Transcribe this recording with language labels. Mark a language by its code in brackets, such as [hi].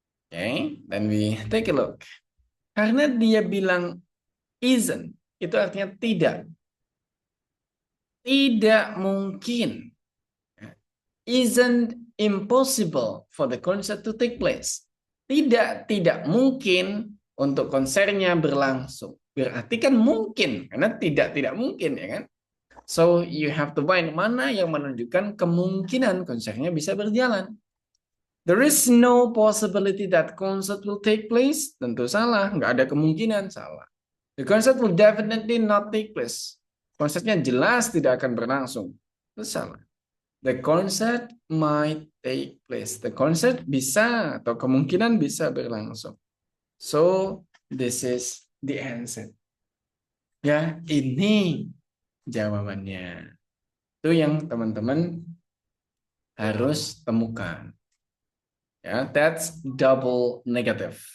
[en] Okay, then we take a look. [id] Karena dia bilang isn't, itu artinya tidak. Tidak mungkin. [en] Isn't impossible for the concert to take place. [id] Tidak mungkin untuk konsernya berlangsung. Berarti kan mungkin, karena tidak mungkin ya kan. [en] So you have to find [id] mana yang menunjukkan kemungkinan konsernya bisa berjalan. [en] There is no possibility that concert will take place. [id] Tentu salah, nggak ada kemungkinan, salah. [en] The concert will definitely not take place. [id] Konsernya jelas tidak akan berlangsung. Itu salah. [en] The concert might take place. [id] The concert bisa atau kemungkinan bisa berlangsung. [en] So this is the answer. [id] Ya, ini jawabannya. Itu yang teman-teman harus temukan. [en] Ya, that's double negative.